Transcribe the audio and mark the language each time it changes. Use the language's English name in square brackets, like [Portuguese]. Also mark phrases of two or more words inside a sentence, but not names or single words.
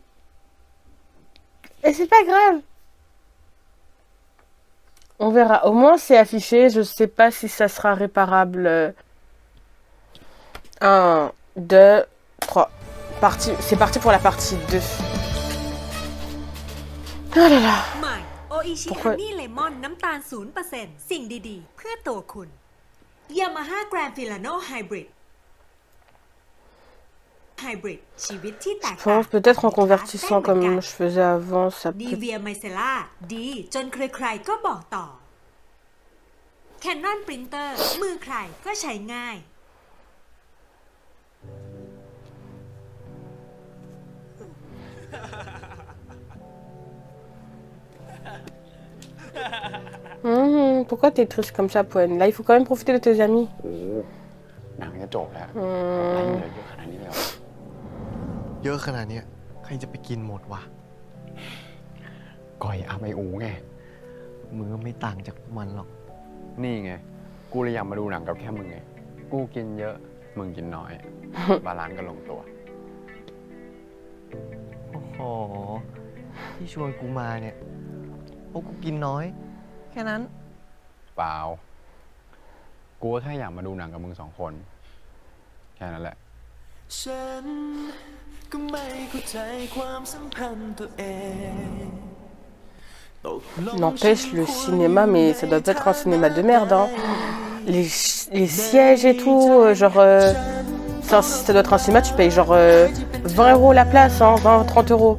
[French] Et c'est pas grave. On verra. Au moins, c'est affiché. Je sais pas si ça sera réparable. 1, 2, 3. C'est parti pour la partie 2. Oh là là. [Thai] ใหม่โออิชิฮันนี่เลมอนน้ำตาล 0% สิ่งดีๆ เพื่อตัวคุณ Yamaha Grand Filano Hybrid ชีวิตที่แตก [French] Je [Thai] ต่าง [French] pense peut-être en convertissant comme je faisais avant, ça [Thai] ดี [French] peut... [Thai] เวียไมเซล่าดีจนใครๆก็บอกต่อ Canon Printer มือใครก็ใช้ง่าย [French] Pourquoi t'es triste comme ça, Poen? Là, il faut quand même profiter de tes amis. [Thai] หนังจะจบแล้วไล่เหลือเยอะขนาดนี้เลยเหรอ เยอะขนาดเนี้ยใครจะไปกินหมดวะ ก่อยอาไมอูไง มึงก็ไม่ต่างจากมันหรอก นี่ไง กูเลยอยากมาดูหนังกับแค่มึงไง กูกินเยอะ มึงกินน้อย บาลานซ์ก็ลงตัว โอ้โห ที่ชวนกูมาเนี่ยเพราะกูกินน้อย แค่นั้น เปล่า กูก็แค่อยากมาดูหนังกับมึง2 คน แค่นั้นแหละ ฉันก็ไม่เข้าใจความสัมพันธ์ตัวเอง [French] N'empêche, le cinéma, mais ça doit être un cinéma de merde, hein. Les sièges et tout, genre... ça doit être un cinéma, tu payes genre 20 € la place, hein, 20-30 €.